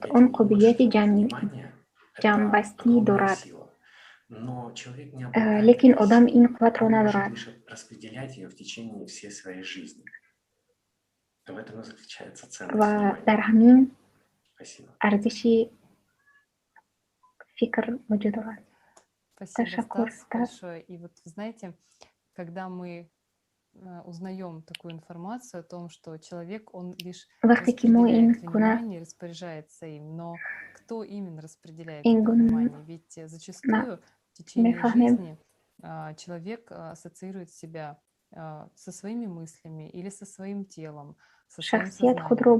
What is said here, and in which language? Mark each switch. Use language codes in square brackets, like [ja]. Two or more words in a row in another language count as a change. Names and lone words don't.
[tg] Он қобилияти ҷамъбастӣ дорад. Лекин одам ин қувватро надорад. Ва дар ҳамин арзиши фикр вуҷуд дорад. [ru] Спасибо, Стас, большое. И вот вы знаете, когда мы узнаем такую информацию о том, что человек, он лишь распределяет внимание, распоряжается им, но кто именно распределяет это внимание? Ведь зачастую в течение жизни человек ассоциирует себя со своими мыслями или со своим телом, со своим сознанием.